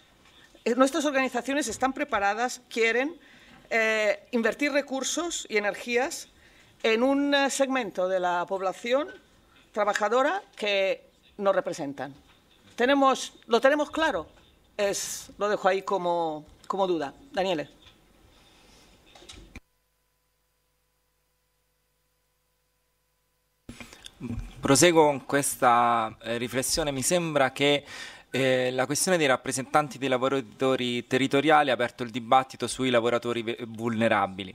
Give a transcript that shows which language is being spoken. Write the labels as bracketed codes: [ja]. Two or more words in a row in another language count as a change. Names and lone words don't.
[es] Nuestras organizaciones están preparadas, quieren invertir recursos y energías en un segmento de la población trabajadora que nos representan. ¿Lo tenemos claro? Lo dejo ahí como duda. Daniele. [it] Proseguo con questa riflessione. Mi sembra che la questione dei rappresentanti dei lavoratori territoriali ha aperto il dibattito sui lavoratori vulnerabili.